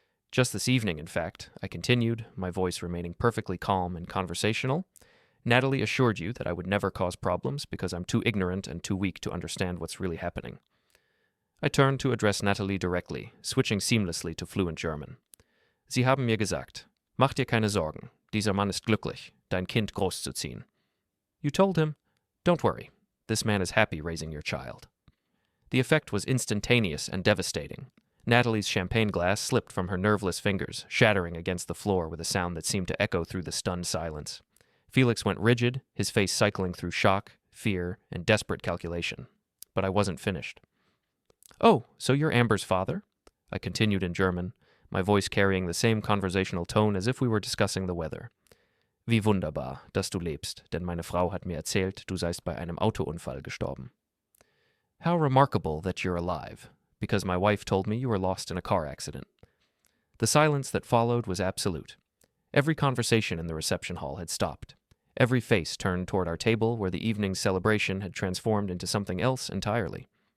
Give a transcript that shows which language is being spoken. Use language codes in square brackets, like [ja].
[en] Just this evening, in fact, I continued, my voice remaining perfectly calm and conversational, Natalie assured you that I would never cause problems because I'm too ignorant and too weak to understand what's really happening. I turned to address Natalie directly, switching seamlessly to fluent German. [de] Sie haben mir gesagt, mach dir keine Sorgen, dieser Mann ist glücklich, dein Kind großzuziehen. [en] You told him, don't worry, this man is happy raising your child. The effect was instantaneous and devastating. Natalie's champagne glass slipped from her nerveless fingers, shattering against the floor with a sound that seemed to echo through the stunned silence. Felix went rigid, his face cycling through shock, fear, and desperate calculation. But I wasn't finished. Oh, so you're Amber's father? I continued in German, my voice carrying the same conversational tone as if we were discussing the weather. [de] Wie wunderbar, dass du lebst, denn meine Frau hat mir erzählt, du seist bei einem Autounfall gestorben. [en] How remarkable that you're alive, because my wife told me you were lost in a car accident. The silence that followed was absolute. Every conversation in the reception hall had stopped. Every face turned toward our table where the evening's celebration had transformed into something else entirely.